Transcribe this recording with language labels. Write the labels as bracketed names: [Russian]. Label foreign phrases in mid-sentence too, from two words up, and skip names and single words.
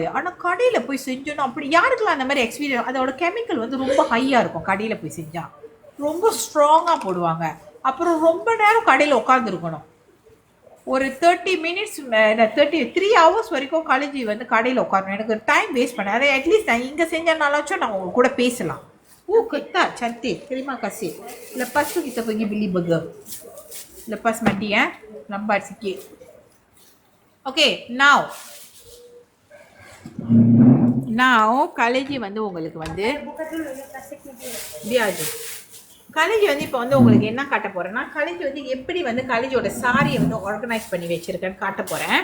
[Tamil] ஆனால் கடையில் போய் செஞ்சோன்னா அப்படி யாருக்கெல்லாம் அந்த மாதிரி எக்ஸ்பீரியன்ஸ், அதோட கெமிக்கல் வந்து ரொம்ப ஹையாக இருக்கும். கடையில் போய் செஞ்சால் ரொம்ப ஸ்ட்ராங்காக போடுவாங்க. அப்புறம் ரொம்ப நேரம் கடையில் உட்காந்துருக்கணும். ஒரு 30 மினிட்ஸ் 3 ஹவர்ஸ் வரைக்கும் காலேஜ் வந்து கடையில் உட்காரணும். எனக்கு [English] time waste [Tamil] பண்ணேன். அதை அட்லீஸ்ட் நான் இங்கே செஞ்சனாலாச்சும் நான் உங்க கூட பேசலாம். [Malay] Kata, cantik. Terima kasih. Lepas tu kita pergi beli burger. Lepas mandi lambat sikit. [English] Okay, now college [Tamil] வந்து உங்களுக்கு வந்து biar காலேஜ் வந்து இப்போ வந்து உங்களுக்கு என்ன காட்ட போறேன்னா, காலேஜ் வந்து எப்படி வந்து காலேஜோட சாரியை வந்து ஆர்கனைஸ் பண்ணி வச்சிருக்கேன்னு காட்ட போறேன்.